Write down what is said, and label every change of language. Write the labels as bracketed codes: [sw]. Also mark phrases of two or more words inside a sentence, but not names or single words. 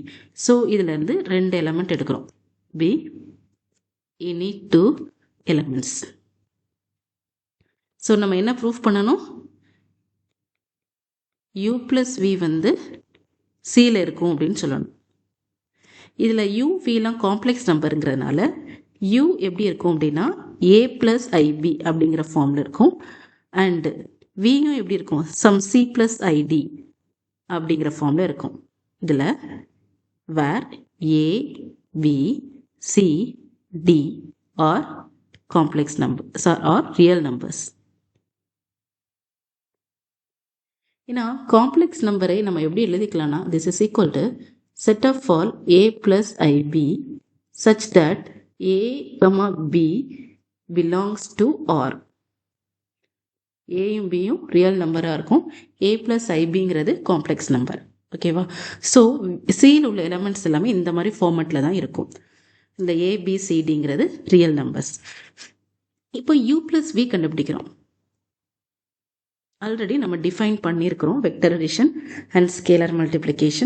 [ta] ஸோ இதிலேருந்து 2 எலமெண்ட் எடுக்கிறோம். [en] v any 2 elements. [ta] ஸோ நம்ம என்ன ப்ரூஃப் பண்ணணும்? [en] u plus v [ta] வந்து சியில் இருக்கும் அப்படின்னு சொல்லணும். இதில் u vலாம் காம்ப்ளெக்ஸ் நம்பருங்கிறதுனால u எப்படி இருக்கும் அப்படின்னா [en] a plus ib [ta] அப்படிங்கிற ஃபார்மில் இருக்கும். அண்டு வியும் எப்படி இருக்கும்? சம் [en] c plus id [ta] அப்படிங்கிற ஃபார்மில் இருக்கும். இதில் [en] where a b c d are complex numbers or real numbers. [ta] ஏன்னா காம்ப்ளெக்ஸ் நம்பரை நம்ம எப்படி எழுதிக்கலாம்னா, [en] this is equal to set of all a plus ib such that a comma b belongs to r. [ta] ஏயும் பியும் ரியல் நம்பராக இருக்கும். [en] a plus ib [ta] ங்கிறது காம்ப்ளெக்ஸ் நம்பர். ஓகேவா? ஸோ சியில் உள்ள எலமெண்ட்ஸ் எல்லாமே இந்த மாதிரி ஃபார்மேட்டில் தான் இருக்கும். இந்த ஏபிசிடிங்கிறது ரியல் நம்பர்ஸ். இப்போ [en] u plus v [ta] கண்டுபிடிக்கிறோம். ஆல்ரெடி நம்ம டிஃபைன் பண்ணியிருக்கிறோம் [en] vector addition and scalar multiplication.